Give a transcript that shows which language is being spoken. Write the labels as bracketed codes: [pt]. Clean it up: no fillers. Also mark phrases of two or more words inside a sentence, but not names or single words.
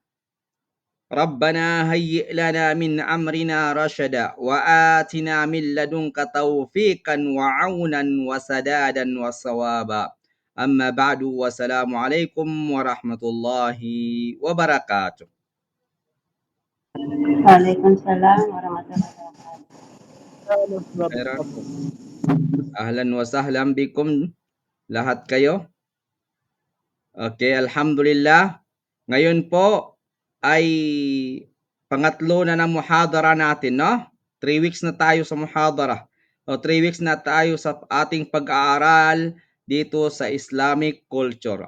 [ar] ربنا هيئ لنا من أمرنا رشدا وآتنا من لدنك توفيقا وعونا وسدادا وصوابا. أما بعد والسلام عليكم ورحمة الله وبركاته. وعليكم السلام ورحمة الله وبركاته. خيرا. أهلا وسهلا بكم [tl] lahat kayo. Okay, alhamdulillah. Ngayon po ay pangatlo na ng muhadara natin, no? 3 weeks na tayo sa muhadara. O 3 weeks na tayo sa ating pag-aaral dito sa [en] Islamic culture.